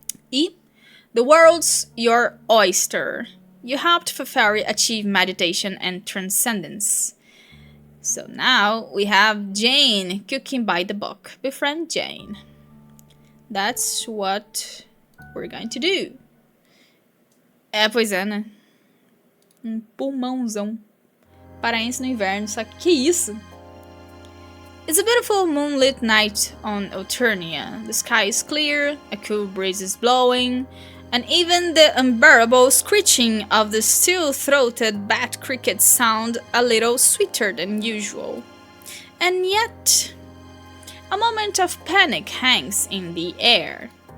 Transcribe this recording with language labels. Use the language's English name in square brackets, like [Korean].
[English] E The World's Your Oyster. You helped Feferi achieve meditation and transcendence. So now we have Jane cooking by the book. Befriend Jane. That's what we're going to do. [Portuguese] Pois é, né? Um pulmãozão. Paraense no inverno, só que isso? [English] It's a beautiful moonlit night on Alternia. The sky is clear, a cool breeze is blowing, and even the unbearable screeching of the steel-throated bat crickets sound a little sweeter than usual. And yet, a moment of panic hangs in the air.